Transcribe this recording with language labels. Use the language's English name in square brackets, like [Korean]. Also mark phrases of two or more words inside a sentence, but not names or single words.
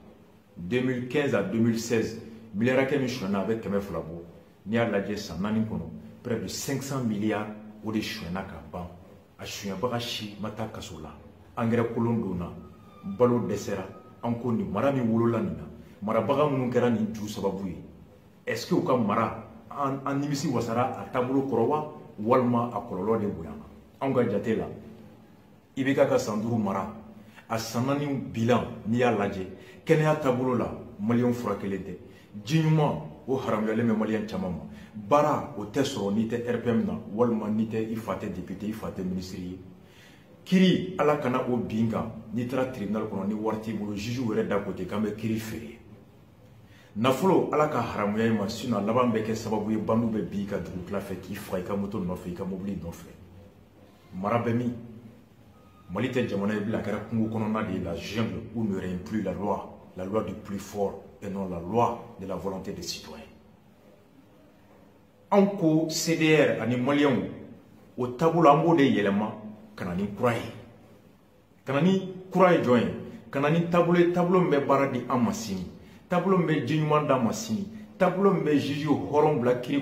[Bambara] 2015 à 2016 miliyari hakɛ min suɲɛna a bɛ 200 bɔ. N'i y'a lajɛ san 4 kɔnɔ [French] près de 500 milliards [Bambara] o de suɲɛna ka ban. A suɲɛbaga si ma taa kaso la. Engrais kolon donna, balo dɛsɛra. An ko nin mara min wolola nin na, marabaga minnu kɛra nin ju sababu ye, [French] est-ce que [Bambara] u ka mara an nimisi wasara a taabolo kɔrɔ wa walima a kɔlɔlɔ de bonyana? Anw ka jate la IBK ka san 5 mara a san 4 bilan n'i y'a lajɛ kɛnɛya taabolo la maliyɛnw furakɛlen tɛ, ji ɲuman o haramuyalen bɛ maliyɛn caman ma, baara o tɛ sɔrɔ n'i tɛ RPM na walima n'i tɛ i fa tɛ député i fa tɛ ministre ye. Kiri ala kana o bin kan n'i taara tribunal kɔnɔ ni wari t'i bolo juge yɛrɛ da kote k'an bɛ kiri feere. Nafolo ala ka haramuya i ma sinon laban bɛ kɛ sababu ye bandu bɛ bin i ka dugu tila fɛ k'i faga i ka moto nɔfɛ i ka mobili nɔfɛ. Mara bɛ min? Mali tɛ jamana ye bila a kɛra kungo kɔnɔna de ye [French] la jungle où ne règne plus la loi du plus fort et non la loi de la volonté des citoyens. [Bambara] An ko CDR ani maliyɛnw o taabolo an b'o de yɛlɛma ka na ni kura ye. Ka na ni kura ye jɔn ye? Ka na ni taabolo ye, taabolo min bɛ baara di an ma sini, taabolo min bɛ ji ɲuman d'an ma sini, taabolo min bɛ juge hɔrɔn bila kiri